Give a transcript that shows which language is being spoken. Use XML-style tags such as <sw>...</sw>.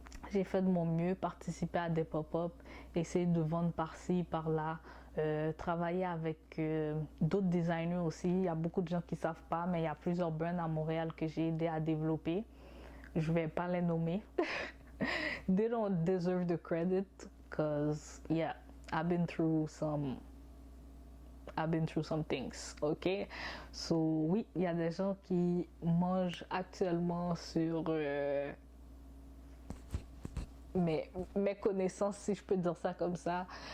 <fr>J'ai fait de mon mieux, participer à des pop-up, essayer de vendre par-ci, par-là, travailler avec d'autres designers aussi. Il y a beaucoup de gens qui ne savent pas, mais il y a plusieurs brands à Montréal que j'ai aidé à développer. Je ne vais pas les nommer.</fr> <en>They don't deserve the credit because, yeah, I've been through some things, ok?</en> <fr>So, oui, il y a des gens qui mangent actuellement sur mes connaissances, si je peux dire ça comme ça.</fr>